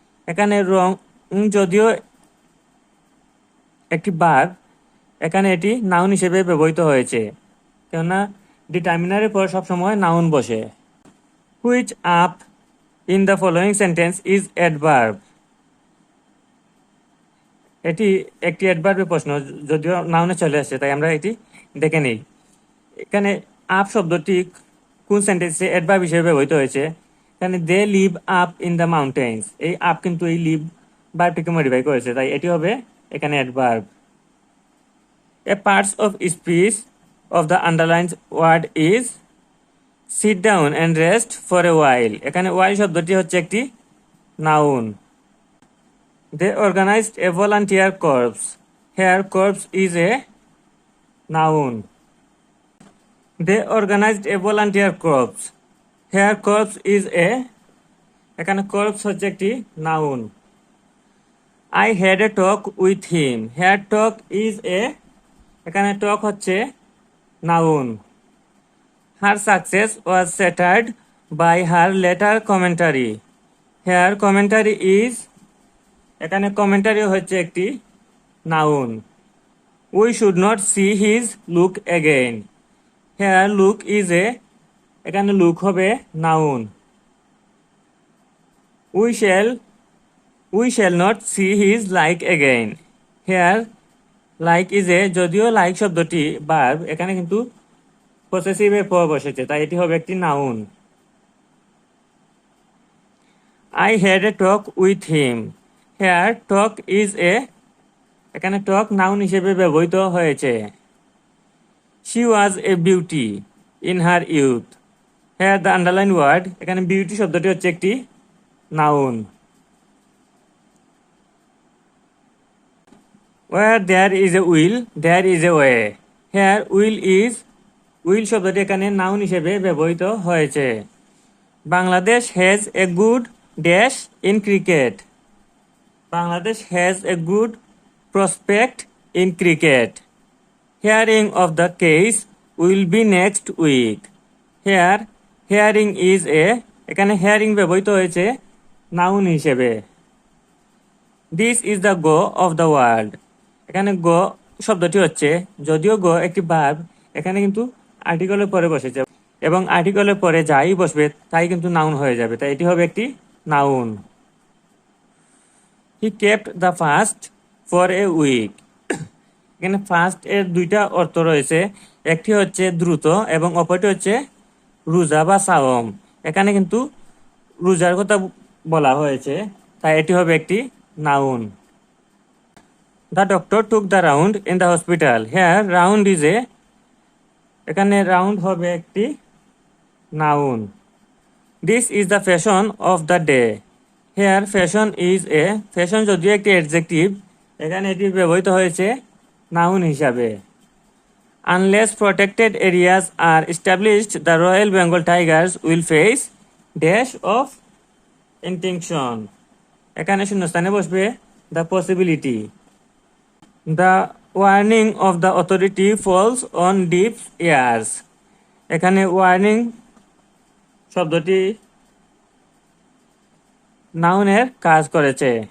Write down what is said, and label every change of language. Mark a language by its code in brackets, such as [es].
[bn] এখানে রং যদিও একটি ভার্ব, এখানে এটি নাউন হিসেবে ব্যবহৃত হয়েছে, কেননা ডিটারমিনারের পর সবসময় নাউন বসে। [en] Which up in the following sentence is adverb? [bn] এটি একটি অ্যাডভার্বের প্রশ্ন, যদিও নাউনে চলে আসছে, তাই আমরা এটি দেখে নিই। এখানে আপ শব্দটি কোন সেন্টেন্সে অ্যাডভার্ব হিসেবে ব্যবহৃত হয়েছে? এখানে [en] they live up in the mountains, [bn] এই আপ কিন্তু এই লিভ ভার্বটিকে মডিফাই করেছে, তাই এটি হবে এখানে adverb. [en] A parts of speech of the underlined word is sit down and rest for a while. [bn] এখানে ওয়াইল শব্দটি হচ্ছে একটি noun. [en] They organized a volunteer corps. Here corps is a noun. They organized a volunteer corps. Here corps is a, [bn] এখানে corps হচ্ছে একটি noun. [en] I had a talk with him. Here talk is a, [bn] এখানে talk হচ্ছে noun. [en] Her success was shattered by her later commentary. Here commentary is, [bn] এখানে commentary হচ্ছে একটি noun. [en] We should not see his look again. Here look is a, [bn] এখানে look হবে noun. [en] We shall not see his like again. Here like is a, [bn] যদিও like শব্দটি verb, এখানে কিন্তু পসেসিভের পর বসেছে, তাই এটি হবে একটি noun. [en] I had a talk with him. Here talk is a, [bn] এখানে টক নাউন হিসেবে ব্যবহৃত হয়েছে। [en] She was a beauty in her youth. Here the underline word, [bn] এখানে বিউটি শব্দটি হচ্ছে একটি noun. [en] Where there is a will there is a way. Here will [bn] শব্দটি এখানে নাউন হিসেবে ব্যবহৃত হয়েছে। [en] Bangladesh has a good dash in cricket. Bangladesh has a good prospect in cricket. Hearing of the case will be next week. Here, hearing is a, [bn] এখানে hearing ব্যবহৃত হয়েছে noun হিসেবে। [en] This is the go of the world. [bn] এখানে গো শব্দটি হচ্ছে, যদিও গো একটি verb, এখানে কিন্তু আর্টিকেলের পরে বসেছে এবং আর্টিকেলের পরে যাই বসবে তাই কিন্তু নাউন হয়ে যাবে, তাই এটি হবে একটি noun. [en] He kept the fast for a week. [bn] এখানে ফাস্ট এর দুইটা অর্থ রয়েছে, একটি হচ্ছে দ্রুত এবং অপরটি হচ্ছে রোজা বা সাওম। এখানে কিন্তু রোজার কথা বলা হয়েছে, তাই এটি হবে একটি noun. [en] The doctor took the round in the hospital. Here round is a, [bn] এখানে রাউন্ড হবে একটি noun. [en] This is the fashion of the day. Here fashion is a, [bn] fashion যদিও একটি অ্যাডজেক্টিভ, এখানে এটি ব্যবহৃত হয়েছে নাউন হিসাবে। [en] Unless protected areas are established, the Royal Bengal tigers will face dash of extinction. [bn] এখানে শূন্যস্থানে বসবে [en] the possibility. The warning of the authority falls on deaf ears. [bn] এখানে warning শব্দটি নাউনের কাজ করেছে।